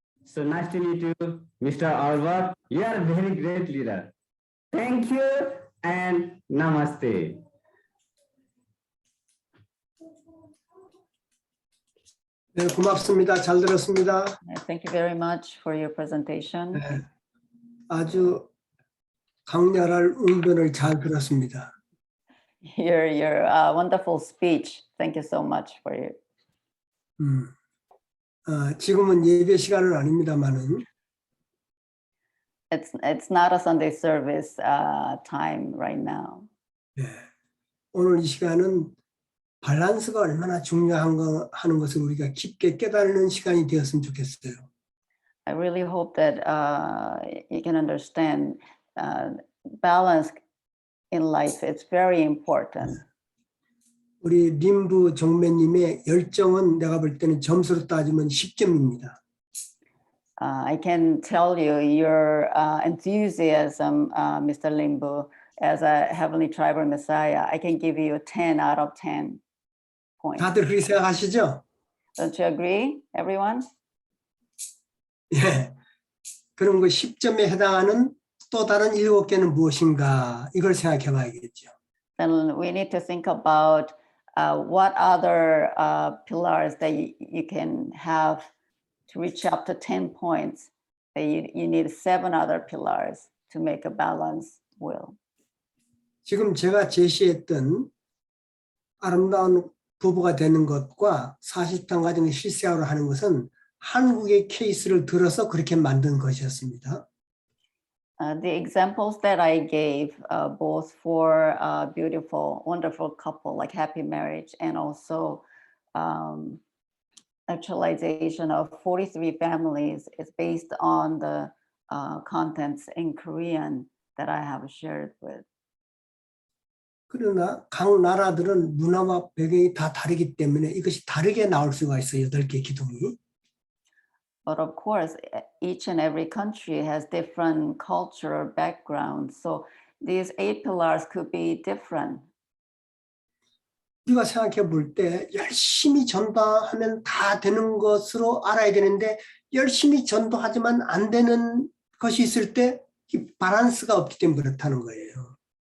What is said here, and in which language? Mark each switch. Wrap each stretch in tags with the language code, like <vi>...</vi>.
<en>So nice to meet you, Mr. Albert. You are a very great leader. Thank you and namaste.</en> <ko>네, 고맙습니다. 잘 들었습니다.</ko> <en>Thank you very much for your presentation.</en> <ko>네, 아주 강렬한 응변을 잘 들었습니다.</ko> <en>Your wonderful speech. Thank you so much for it.</en> <ko>지금은 예배 시간은 아닙니다만은</ko> <en>It's not a Sunday service time right now.</en> <ko>네, 오늘 이 시간은 밸런스가 얼마나 중요한 하는 것을 우리가 깊게 깨달는 시간이 되었으면 좋겠어요.</ko> <en>I really hope that you can understand balance in life. It's very important.</en> <ko>우리 림부 정매님의 열정은 내가 볼 때는 점수로 따지면 10점입니다.</ko> <en>I can tell you your enthusiasm, Mr. Limbu, as a Heavenly Tribal Messiah. I can give you a 10 out of 10 points.</en> <ko>다들 그렇게 생각하시죠?</ko> <en>Don't you agree, everyone?</en> <ko>예. 그럼 그 10점에 해당하는 또 다른 7개는 무엇인가? 이걸 생각해 봐야겠죠.</ko> <en>Then we need to think about what other pillars that you can have to reach up to 10 points, that you need 7 other pillars to make a balanced will.</en> <ko>지금 제가 제시했던 아름다운 부부가 되는 것과 40단 과정을 실생활로 하는 것은 한국의 케이스를 들어서 그렇게 만든 것이었습니다.</ko> <en>The examples that I gave, both for a beautiful, wonderful couple like happy marriage, and also actualization of 43 families, is based on the contents in Korean that I have shared with.</en> <ko>그러나 각 나라들은 문화와 배경이 다 다르기 때문에 이것이 다르게 나올 수가 있어요. 8개 기둥이.</ko> <en>But of course, each and every country has different cultural backgrounds. So these 8 pillars could be different.</en> <ko>우리가 생각해 볼 때 열심히 전도하면 다 되는 것으로 알아야 되는데 열심히 전도하지만 안 되는 것이 있을 때 이 밸런스가 없기 때문에 그렇다는 거예요.</ko>